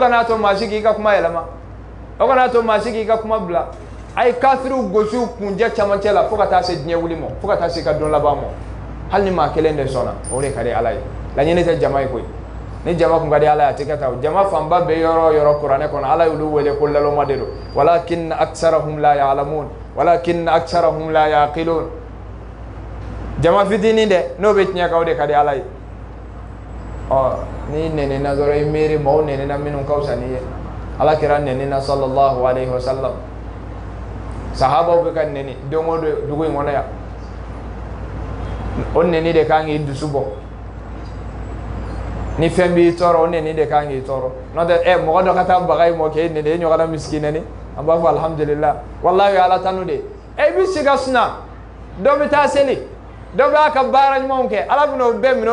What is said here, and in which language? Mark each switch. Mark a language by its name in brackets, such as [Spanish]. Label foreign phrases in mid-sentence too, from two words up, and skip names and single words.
[Bambara] kana to maa si k'i ka kuma yɛlɛma o kana to maa si k'i ka kuma bila a ye kafiriw gosi kunjɛ camancɛ la fo ka taa se diɲɛ wuli ma fo ka taa se ka don laban ma hali ni maa kelen de sɔnna o de ka di ala ye laɲini tɛ jama ye koyi ni jama kun ka di ala ye a tɛ kɛ tan jama fanba bɛ yɔrɔ o yɔrɔ kuranɛ kɔnɔ ala y'olu wele ko laloma de don [Arabic] ولكن أكثرهم لا يعلمون ولكن أكثرهم لا يعقلون [Bambara] jama fitinin dɛ n'o bɛ tiɲɛ kan o de ka di ala ye ni nɛnina dɔrɔn i miiri maaw nɛnina minnu ka fisa n'i ye ala kɛra nɛnina [Arabic] صلى الله عليه وسلم [Bambara] sahabaw bɛ ka nɛni don o don dugu in kɔnɔ yan o nɛni de kan k'i dusu bɔ ni fɛn b'i tɔɔrɔ o nɛni de kan k'i tɔɔrɔ n'o tɛ mɔgɔ dɔ ka taa baga ye mɔ k'e nɛni e ɲɔgɔnna misiki nɛni an b'a fɔ [Arabic] الحمد لله والله [Bambara] ala tanu de i bɛ se ka suna dɔ bɛ taa seli dɔ b'a ka baara ɲumanw kɛ ala bɛna o bɛɛ minɛ o